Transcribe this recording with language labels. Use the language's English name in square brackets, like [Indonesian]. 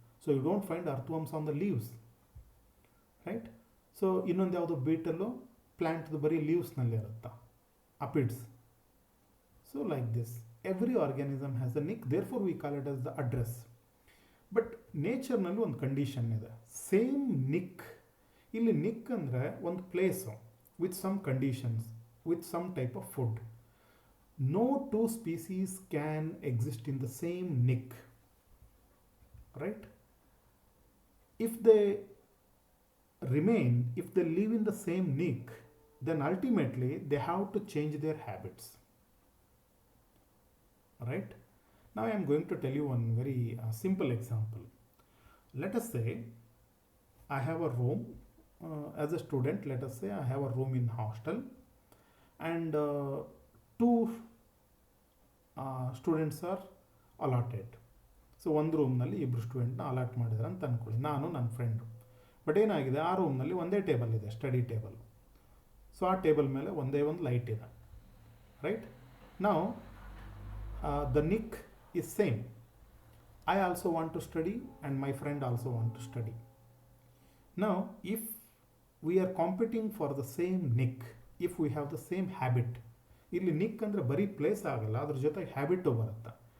[English] So you don't find earthworms on the leaves, right? So [Kannada] ಇನ್ನೊಂದು ಯಾವುದು? Beetle ಪ್ಲ್ಯಾಂಟ್ದು ಬರೀ ಲೀವ್ಸ್ನಲ್ಲಿ ಇರುತ್ತಾ, ಅಪಿಡ್ಸ್. [English] So like this every organism has a niche, therefore we call it as the address. [Kannada] But ನೇಚರ್ನಲ್ಲಿ ಒಂದು condition ಇದೆ, same Nick. ಇಲ್ಲಿ Nick ಅಂದರೆ ಒಂದು place [English] with some conditions, with some type of food. No two species can exist in the same nick, right? If they remain, if they live in the same nick, then ultimately they have to change their habits, right? Now I am going to tell you one very simple example. Let us say I have a room. As a student, let us say I have a room in hostel, and two students are allotted. [Kannada] So ಒಂದು ರೂಮ್ನಲ್ಲಿ ಇಬ್ಬರು ಸ್ಟೂಡೆಂಟ್ನ allot ಮಾಡಿದ್ದಾರೆ ಅಂತ ಅಂದ್ಕೊಳ್ಳಿ, ನಾನು ನನ್ನ friend. But ಏನಾಗಿದೆ, ಆ ರೂಮ್ನಲ್ಲಿ ಒಂದೇ ಟೇಬಲ್ ಇದೆ, ಸ್ಟಡಿ ಟೇಬಲ್. ಸೊ ಆ ಟೇಬಲ್ ಮೇಲೆ ಒಂದೇ ಒಂದು ಲೈಟ್ ಇದೆ, ರೈಟ್? [English] ನಾವು the niche is same. I also want to study and my friend also want to study. Now if we are competing for the same nick, if we have the same habit, [Kannada] ಇಲ್ಲಿ Nick ಅಂದರೆ ಬರೀ place ಆಗಲ್ಲ, ಅದ್ರ ಜೊತೆಗೆ habit ಬರುತ್ತೆ.